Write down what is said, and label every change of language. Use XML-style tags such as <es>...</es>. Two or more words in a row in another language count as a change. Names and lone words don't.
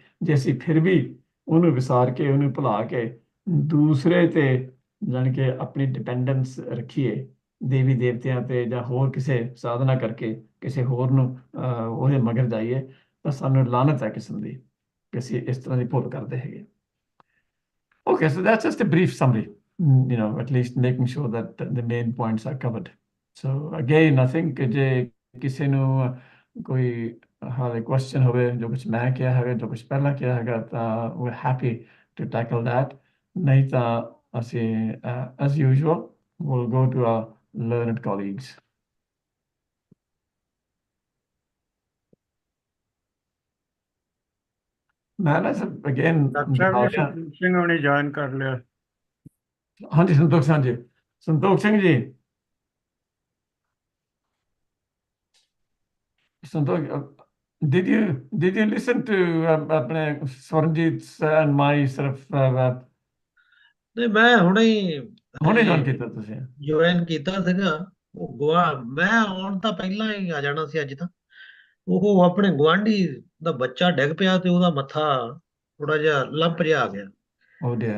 <pa>ਜੇ ਅਸੀਂ ਫਿਰ ਵੀ ਉਹਨੂੰ ਵਿਸਾਰ ਕੇ, ਉਹਨੂੰ ਭੁਲਾ ਕੇ ਦੂਸਰੇ ਤੇ ਜਾਣੀ ਕਿ ਆਪਣੀ ਡਿਪੈਂਡੈਂਸ ਰੱਖੀਏ, ਦੇਵੀ ਦੇਵਤਿਆਂ ਤੇ ਜਾਂ ਹੋਰ ਕਿਸੇ ਸਾਧਨਾ ਕਰਕੇ ਕਿਸੇ ਹੋਰ ਨੂੰ ਉਹਦੇ ਮਗਰ ਜਾਈਏ, ਤਾਂ ਸਾਨੂੰ ਲਾਨਤ ਹੈ ਕਿਸਮ ਦੀ ਕਿ ਅਸੀਂ ਇਸ ਤਰ੍ਹਾਂ ਦੀ ਭੁੱਲ ਕਰਦੇ ਹੈਗੇ।</pa> <en>Okay, so that's just a brief summary, at least making sure that the main points are covered. So again, I think</en> <pa>ਜੇ ਕਿਸੇ ਨੂੰ ਕੋਈ ਹਾਲੇ ਕੁਐਸਚਨ ਹੋਵੇ ਜੋ ਕੁਝ ਮੈਂ ਕਿਹਾ ਹੈਗਾ ਜੋ ਕੁਝ ਪਹਿਲਾਂ ਕਿਹਾ ਹੈਗਾ ਤਾਂ</pa> <en>we're happy to tackle that</en> <pa>ਨਹੀਂ ਤਾਂ ਅਸੀਂ</pa> <en>as usual we'll go to our learned colleagues.</en> <pa>ਮੈਂ ਨਾ again ਡਾਕਟਰ ਸਾਹਿਬ ਜੀ ਸੰਤੋਖ ਸਿੰਘ ਹੁਣੇ ਜੁਆਇਨ ਕਰ ਲਿਆ। ਹਾਂਜੀ ਸੰਤੋਖ ਸਿੰਘ ਜੀ, ਸੰਤੋਖ ਸਿੰਘ ਜੀ, ਸੰਤੋਖ,</pa> <en>did you listen to ਆਪਣੇ Swaranjit's and my sort of</en> <pa>ਨਹੀਂ ਮੈਂ ਹੁਣੇ ਹੁਣੇ join ਕੀਤਾ ਤੁਸੀਂ? ਜੁਆਇਨ ਕੀਤਾ ਸੀਗਾ। ਉਹ ਮੈਂ ਆਉਣ ਤਾਂ ਪਹਿਲਾਂ ਹੀ ਆ ਜਾਣਾ ਸੀ ਅੱਜ ਤਾਂ। ਉਹ ਆਪਣੇ ਗੁਆਂਢੀ ਦਾ ਬੱਚਾ ਡਿੱਗ ਪਿਆ ਤੇ ਉਹਦਾ ਮੱਥਾ ਥੋੜਾ ਜਿਹਾ ਲੰਪ ਜਿਹਾ ਆ ਗਿਆ।</pa> <en>Oh dear.</en>